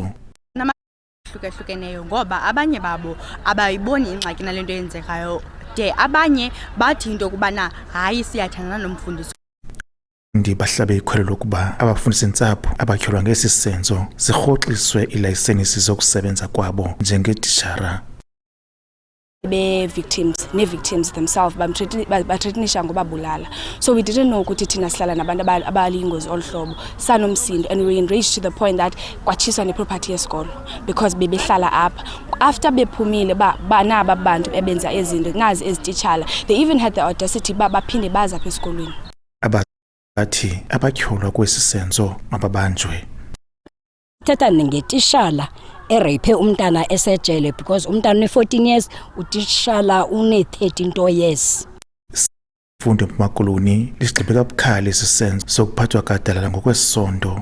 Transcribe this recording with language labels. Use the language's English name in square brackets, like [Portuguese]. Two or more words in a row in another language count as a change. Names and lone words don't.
[Xhosa] Hlukeneyo ngoba abanye babo abayiboni ingxaki nalento yenzekayo de abanye bathi into kubana hayi siyathandana nomfundisi. Bahlabe ikholelo ukuba abafundi sentsapho abatyholwa ngesi senzo zirhoxiswe ilayisenisi zokusebenza kwabo njengetishara. [English] Victims themselves [Xhosa] bathreatenisha ngobabulala. [English] So we didn't know [Xhosa] ukuthi thina sihlala nabantu abayingozi olhlobo sanomsindo, [English] and we were enraged to the point that [Xhosa] kwatshiswa neproperty yesikolo [English] because [Xhosa] bebehlala apha. After bephumile banaba abantu ebenza ezinto nazi ezititshala, [English] they even had the audacity [Xhosa] baphinde baza apha esikolweni. Abathi abatyholwa kwesi senzo mababanjwe. Thetha ngetishala erape umntana esejele because umntana une-14 years utishala une-13 years. Fundo eMpuma Koloni lisigqibe kabukhali isisenzo sokuphathwa gadalala ngokwesondo.